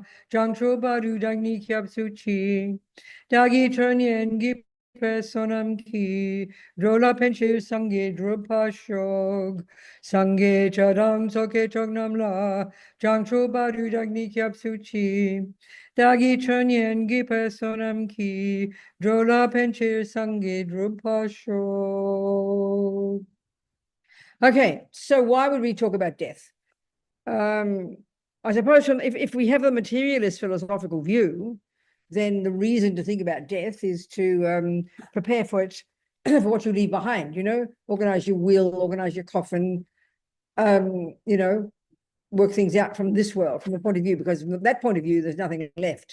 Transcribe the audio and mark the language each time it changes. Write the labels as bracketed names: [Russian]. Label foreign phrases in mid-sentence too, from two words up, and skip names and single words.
[Tibetan] བྱང་ཆུབ་བར་དུ་བདག་ནི་སྐྱབས་སུ་མཆི། བདག་གིས་ཆོས་ཉན་བགྱིས་པའི་བསོད་ནམས་ཀྱིས། འགྲོ་ལ་ཕན་ཕྱིར་སངས་རྒྱས་འགྲུབ་པར་ཤོག། སངས་རྒྱས་ཆོས་དང་ཚོགས་ཀྱི་མཆོག་རྣམས་ལ། བྱང་ཆུབ་བར་དུ་བདག་ནི་སྐྱབས་སུ་མཆི། བདག་གིས་ཆོས་ཉན་བགྱིས་པའི་བསོད་ནམས་ཀྱིས། འགྲོ་ལ་ཕན་ཕྱིར་སངས་རྒྱས་འགྲུབ་པར་ཤོག. [English] Okay, so why would we talk about death? I suppose if we have a materialist philosophical view, then the reason to think about death is to prepare for it, for what you leave behind, you know, organize your will, organize your coffin, you know, work things out from this world, from the point of view, because from that point of view, there's nothing left.